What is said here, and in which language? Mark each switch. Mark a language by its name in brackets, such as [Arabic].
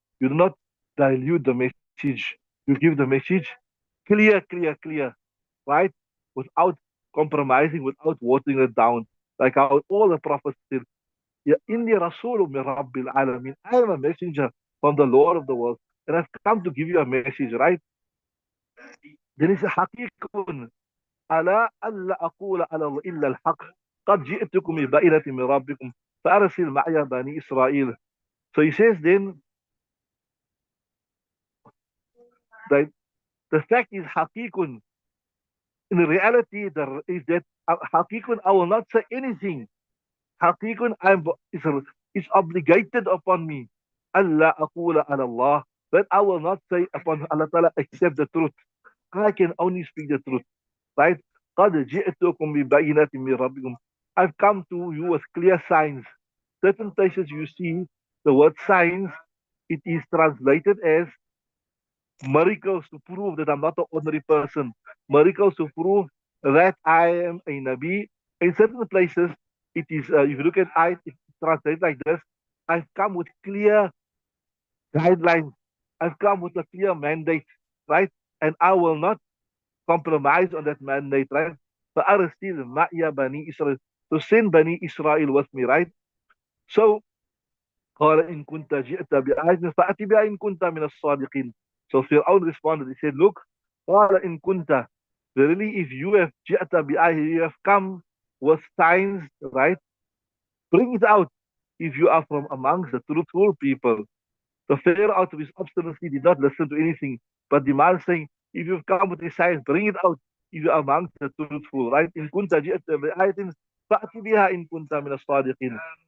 [English] You do not dilute the message. You give the message clear, clear, clear, right? Without compromising, without watering it down. Like how all the prophets said, [Arabic] Ya inni rasulun min Rabbil Alameen. [English] I am a messenger from the Lord of the world, and I've come to give you a message, right? Then it's a [Arabic] حقيق على ألا أقول على الله إلا الحق قد جئتكم ببينة من ربكم فأرسل معي بني إسرائيل. [English] So he says then that the fact is حقيق. In reality, there is that حقيق I will not say anything. حقيق is obligated upon me. [Arabic] ألا أقول على الله, [English] but I will not say upon Allah Ta'ala except the truth. I can only speak the truth, right? [Arabic] قد جئتكم ببينة من ربكم. [English] I've come to you with clear signs. Certain places you see the word signs, it is translated as miracles to prove that I'm not an ordinary person, miracles to prove that I am a Nabi. In certain places, it is, if you look at it, it's translated like this: I've come with clear guidelines, I've come with a clear mandate, right? And I will not compromise on that mandate, right? [Arabic] فأرسل معي بني إسرائيل, [English] to send Bani Israel with me, right? [Arabic] So قال إن كنت جئت بآية فأتي بها إن كنت من الصادقين. [English] So Fir'aun responded, he said, look, [Arabic] قال إن كنت, [English] really if you have [Arabic] جئت بآية, [English] you have come with signs, right? Bring it out if you are from amongst the truthful people. The Pharaoh, out of his obstinacy, did not listen to anything, but the man saying, if you've come with a sign, bring it out if you are amongst the truthful, right? [Arabic] إن كنت جئت بآية فأتي بها إن كنت من الصادقين.